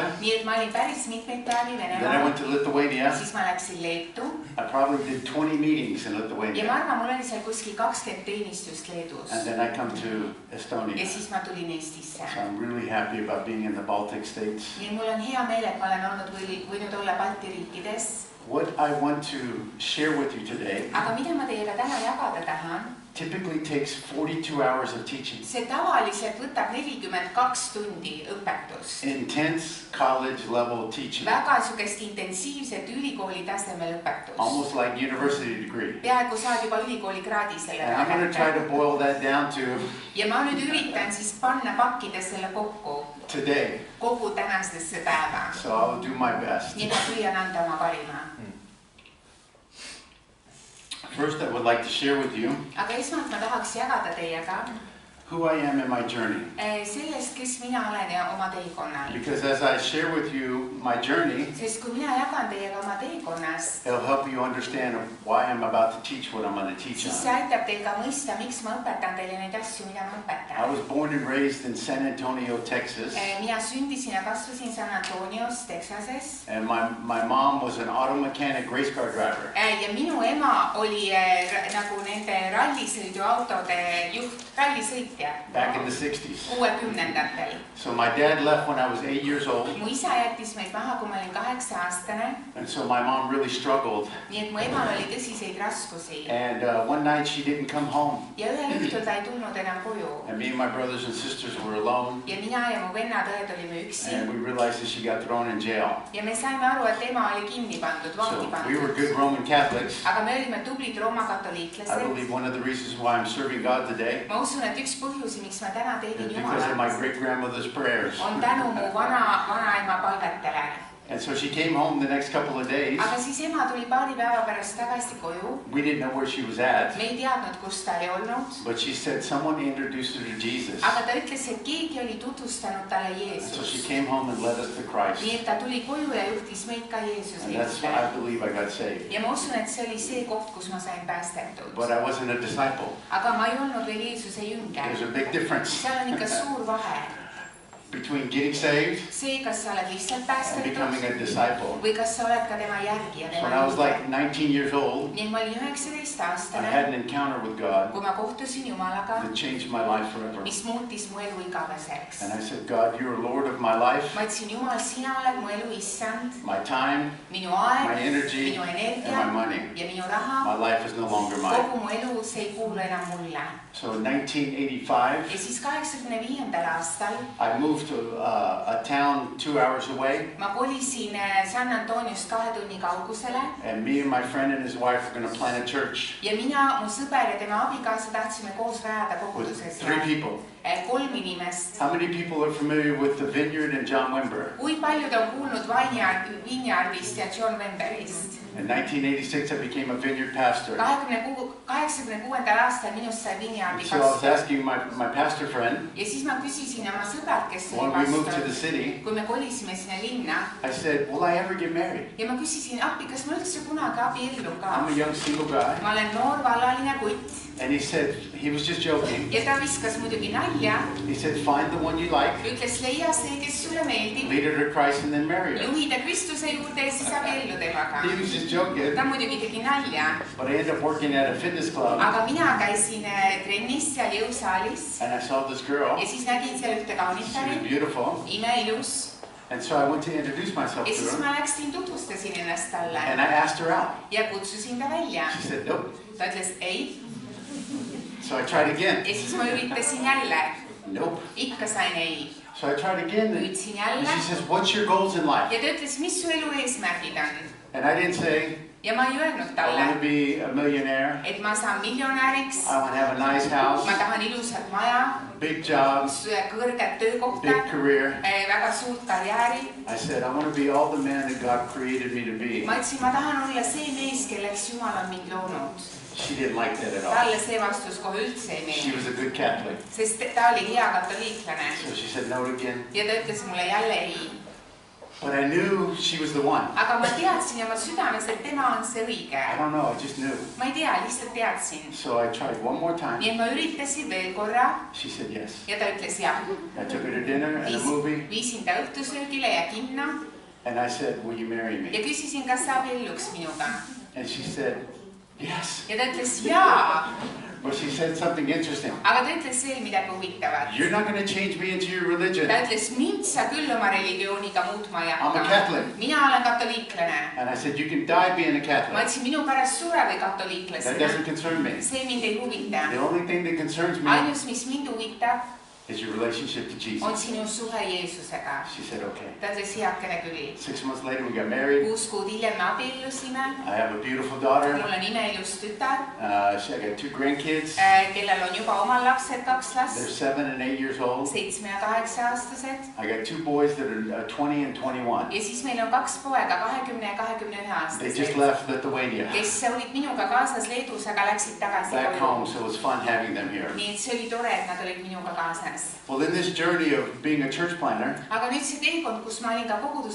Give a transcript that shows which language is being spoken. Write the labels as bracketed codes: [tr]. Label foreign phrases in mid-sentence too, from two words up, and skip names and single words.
[et] Nii et ma olin päris mitmeid päevi Venemaal. [en] Then I went to Lithuania. [et] Siis ma läksin Leetu. [en] I probably did 20 meetings in [et] ja [en] Lithuania. [et] ma arvan, mul oli seal kuskil 20 teenistust Leedus. [en] And then I come to Estonia. [et] Ja siis ma tulin Eestisse. [en] So I'm really happy about being in the Baltic states. [et] Nii mul on hea meel, et ma olen võinud olla Balti riikides. [en] What I want to share with you today [et] Aga mida ma teiega täna jagada tahan? [en] typically takes 42 hours of teaching. [et] See tavaliselt võtab 42 tundi õpetust. [en] Intense college level teaching. [et] Väga sugest intensiivset ülikooli tasemel õpetust. [en] Almost like university degree. [et] Peaaegu saad juba ülikooli kraadi selle [en] And I'm going to try to boil that down to [et] ja ma nüüd üritan siis pakkida selle kokku [en] today. [et] kogu tänastesse päeva. [en] So I'll do my best. [et] Nii ma püüan anda oma parima. [en] First, I would like to share with you [et] Aga esmalt ma tahaks jagada teiega [en] who I am in my journey. [et] Sellest, kes mina olen ja oma teekonnal. [en] Because as I share with you my journey, [et] Sest kui mina jagan teiega oma teekonnast, [en] it'll help you understand why I'm about to teach what I'm going to teach [et] siis on. see aitab teil ka mõista, miks ma õpetan teile neid asju, mida ma [en] I [et] õpetan. [en] was born and raised in San Antonio, Texas. [et] Mina sündisin ja kasvasin San Antonios, Texases. [en] And my mom was an auto mechanic race car driver. [et] Ja minu ema oli nagu nende rallisõiduautode juht, rallisõitja. [en] Back in the 60s. [et] 60-ndatel. [en] So my dad left when I was 8 years old. [et] Mu isa jättis meid maha, kui ma olin 8-aastane. [en] And so my mom really struggled. [et] Nii et mu emal oli tõsiseid raskusi. [en] And one night she didn't come home. [et] Ja ühel õhtul ta ei tulnud enam koju. [en] And me and my brothers and sisters were alone. [et] Ja mina ja mu vennad-õed olime üksi. [en] And we realized that she got thrown in jail. [et] Ja me saime aru, et ema oli kinni pandud, vangi [en] So we were [et] pandud. [en] good Roman Catholics. [et] Aga me olime tublid Rooma [en] I [et] katoliiklased. [en] believe one of the reasons why I'm serving God today [et] Ma usun, et üks põhjusi, miks ma täna [en] is [et] teenin [en] because of my [et] Jumalat, [en] great-grandmother's prayers. [et] on tänu mu vanaema palvetele. [en] And so she came home the next couple of days. [et] Aga siis ema tuli paari päeva pärast tagasi koju. [en] We didn't know where she was at. [et] Me ei teadnud, kus ta oli olnud. [en] But she said someone introduced her to Jesus. [et] Aga ta ütles, et keegi oli tutvustanud talle [en] And so she [et] Jeesust. [en] came home and led us to Christ. [et] Nii et ta tuli koju ja juhtis meid ka Jeesuse [en] And that's why [et] juurde. [en] I believe I got saved. [et] Ja ma usun, et see oli see koht, kus ma sain päästetud. [en] But I wasn't a disciple. [et] Aga ma ei olnud veel Jeesuse jünger. [en] There's a big difference [et] Seal on ikka suur vahe. [en] between getting saved [et] See, kas sa oled lihtsalt [en] and [et] päästetud [en] becoming a disciple. [et] või kas sa oled ka tema järgija, [en] So when [et] tema [en] I was [et] jünger. [en] like 19 years old, [et] Nii et ma olin [en] I [et] 19-aastane, [en] had an encounter with God [et] kui ma kohtusin Jumalaga, [en] that changed my life forever. [et] mis muutis mu elu igaveseks. [en] And I said, God, you're Lord of my life, [et] Ma ütlesin, Jumal, sina oled mu elu issand, [en] my time, [et] minu [en] my [et] aeg, [en] energy, [et] minu [en] and my [et] energia [en] money. [et] ja minu raha. [en] My life is no longer mine. [et] Kogu mu elu, see ei kuulu enam mulle. [en] So in 1985, [et] Ja siis 85. aastal [en] I moved to a town 2 hours away, [et] ma kolisin San Antoniost 2 tunni kaugusele [en] and me and my friend and his wife were going to plant a church [et] ja mina, mu sõber ja tema abikaasa tahtsime koos rajada koguduse [en] with 3 people. [et] 3 inimest. [en] How many people are familiar with the Vineyard and John Wimber? [et] Kui paljud on kuulnud Vineyardist ja John Wimberist? [en] In 1986, I became a vineyard pastor. [et] 86. aastal minust sai Vineyardi [en] So I was [et] pastor. [en] asking my pastor friend, [et] Ja siis ma küsisin oma sõbralt, kes [en] when [et] oli [en] we moved to the [et] pastor, [en] city, [et] kui me kolisime sinna linna. [en] I said, will I ever get married? [et] Ja ma küsisin appi, kas ma üldse kunagi abiellun ka? [en] I'm a young single guy. [et] Ma olen noor vallaline kutt. [en] And he said, he was just joking. [et] Ja ta viskas muidugi nalja. [en] He said, find the one you like, [et] Ütles, leia see, kes sulle meeldib. [en] lead her to Christ, and then marry her. [et] Juhi ta Kristuse juurde ja siis abiellu temaga. [en] He was just joking. [et] Ta muidugi tegi nalja. [en] But I ended up working at a fitness club, [et] Aga mina käisin trennis seal jõusaalis. [en] and I saw this girl. [et] Ja siis nägin seal ühte [en] She was [et] kaunitari. [en] beautiful. [et] Imeilus. [en] And so I went to introduce myself [et] Ja [en] to [et] siis [en] her. [et] ma läksin, tutvustasin ennast talle. [en] And I asked her out. [et] Ja kutsusin ta välja. [en] She said, nope. [et] Ta ütles ei. [en] So I tried again. [et] Ja siis ma üritasin jälle. [en] Nope. [et] Ikka sain ei. [en] So I tried again. And [et] Püüdsin jälle. [en] she says, what's your goals in life? [et] Ja ta ütles, mis su elu eesmärgid on. [en] And I didn't say, [et] Ja ma ei öelnud [en] I want [et] talle, [en] to be a millionaire. [et] et ma saan miljonäriks. [en] I want to have a nice house, [et] Ma tahan ilusat maja, [en] big job, [et] kõrget töökohta, [en] big career. [et] väga suurt karjääri. [en] I said, I want to be all the man that God created me to be. [et] Ma ütlesin, ma tahan olla see mees, kelleks Jumal on mind loonud. [en] She didn't like that at all. [et] Talle see vastus kohe üldse ei [en] She [et] meeldi, [en] was a good Catholic. [et] sest ta oli hea katoliiklane. [en] So she said no again. [et] Ja ta ütles mulle jälle ei. [en] But I knew she was the one. [et] Aga ma teadsin oma südames, et tema on see õige. [en] I don't know, I just knew. [et] Ma ei tea, lihtsalt teadsin. [en] So I tried one more time. [et] Nii et ma üritasin veel korra [en] She said yes. [et] ja ta ütles jah. [en] I took her to dinner and a movie. [et] Viisin ta õhtusöögile ja kinno [en] And I said, will you marry [et] ja [en] me? [et] küsisin, kas sa abielluks minuga. [en] And she said, yes. [et] ja ta ütles jaa. [en] But she said something interesting. [et] Aga ta ütles veel midagi huvitavat. [en] You're not going to change me into your religion. [et] Ta ütles, mind sa küll oma religiooniga muutma ei [en] I'm a Catholic. [et] Mina olen katoliiklane. [en] And I said, you can die being a [et] Ma [en] Catholic. [et] ütlesin, minu pärast sure või [en] That [et] katoliiklasena. [en] doesn't concern me. [et] See mind ei huvita. [en] The only thing that concerns me [et] Ainus, mis mind huvitab, [en] is your relationship to Jesus. [et] on sinu suhe Jeesusega. [en] She said, okay. [et] Ta ütles, heakene küll. [en] 6 months later, we got married. [et] 6 kuud hiljem me abiellusime. [en] I have a beautiful daughter. [et] Mul on imeilus tütar, [en] I got 2 grandkids. [et] kellel on juba omal lapsed, 2 [en] They're [et] last, [en] 7 and 8 years old. [et] 7 ja 8-aastased. [en] I got 2 boys that are 20 and 21. [et] Ja siis meil on 2 poega, 20 ja 21 [en] They just [et] aastased, [en] left Lithuania [et] kes olid minuga kaasas Leedus, aga läksid tagasi [en] back [et] koju. [en] home, so it was fun having them here. [et] Nii et see oli tore, et nad olid minuga kaasas. [en] Well, in this journey of being a church planner, [et] Aga nüüd see teekond, kus ma olin ka koguduse